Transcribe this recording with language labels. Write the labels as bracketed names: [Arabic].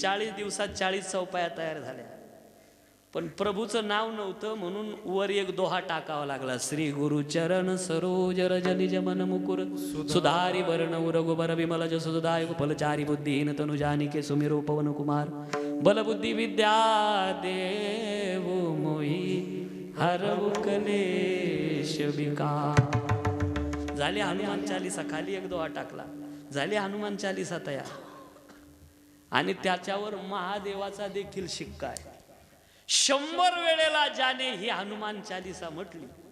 [Marathi] 40 दिवसात 40 चौपाया तयार झाल्या. पण प्रभूचं नाव नव्हतं म्हणून वर एक दोहा टाकावा लागला. [Awadhi] श्री गुरु चरण सरोज रज निज मन मुकुर सुधारी वर्ण रघुबर विमल जसुदाय फलचारी बुद्धिहीन तनु जानिके सुमिरो पवन कुमार बल बुद्धि विद्या देव मोही हरवु कलेश विकार. [Marathi] झाली हनुमान चालीसा. खाली एक दोहा टाकला, झाली हनुमान चालीसा तयार. आणि त्याच्यावर महादेवाचा देखील शिक्का आहे. 100 वेळेला ज्याने ही हनुमान चालीसा म्हटली.